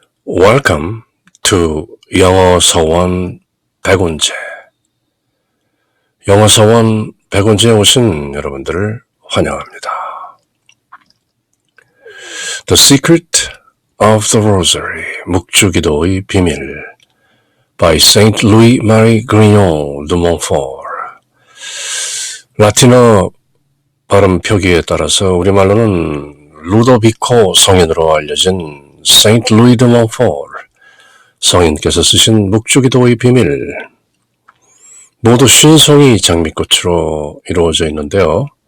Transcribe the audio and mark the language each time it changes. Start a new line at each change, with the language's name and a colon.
English: Welcome to 영어 서원 백운제.
Korean: 영어 서원 백운제에 오신 여러분들을 환영합니다.
English: The Secret of the Rosary,
Korean: 묵주기도의 비밀
English: by Saint Louis Marie Grignon de Montfort.
Korean: 라틴어 발음 표기에 따라서 우리말로는 루도비코 성인으로 알려진 Saint Louis de Montfort 성인께서 쓰신 묵주기도의 비밀. 모두 50송이 장미꽃으로 이루어져 있는데요.